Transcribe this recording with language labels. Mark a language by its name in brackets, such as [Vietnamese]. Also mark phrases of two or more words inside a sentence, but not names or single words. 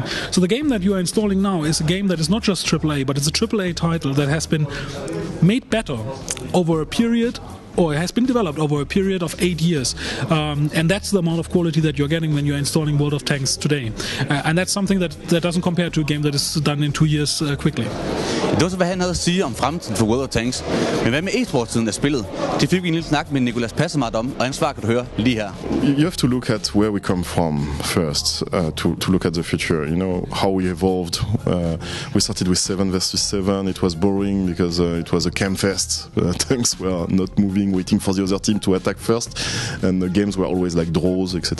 [English] So the game that you are installing now is a game that is not just AAA, but it's a AAA title that has been made better over a period, or it has been developed over a period of 8 years. And that's the amount of quality that you're getting when you're installing World of Tanks today. And that's something that doesn't compare to a game that is done in 2 years quickly. [Danish] Det var så, hvad han havde at sige om fremtiden for World of Tanks. Men hvad med e-sportsiden af spillet? Det fik vi en lille snak med Nicolas Passemat om, og hans svar kan du høre lige her. [English] You have to look at where we come from first, to look at the future. How we evolved. We started with 7 versus 7. It was boring because it was a campfest. Tanks were not moving, waiting for the other team to attack first, and the games were always like draws, etc.